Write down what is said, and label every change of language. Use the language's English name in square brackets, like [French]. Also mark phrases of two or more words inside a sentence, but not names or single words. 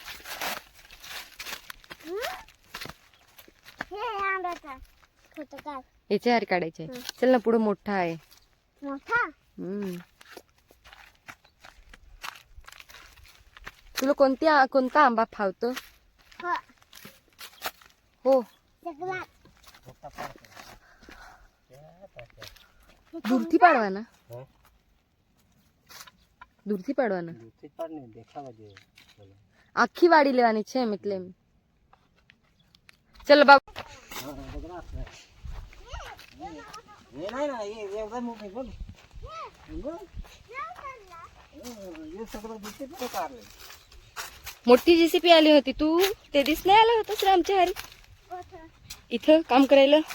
[Marathi] याचे हार काढायचे. चल ना, पुढे मोठा आहे. तुला कोणता आंबा फावतो? हो, [Gujarati] દૂરથી પાડવાના. દૂરથી પાડવાના. આખી વાડી લેવાની છે એમ એટલે. ચલ બાબુ. [Marathi] मोठी जेसीपी आली होती. तू ते दिस नाही आला होतास रे आमच्या हारी इथं काम करायला.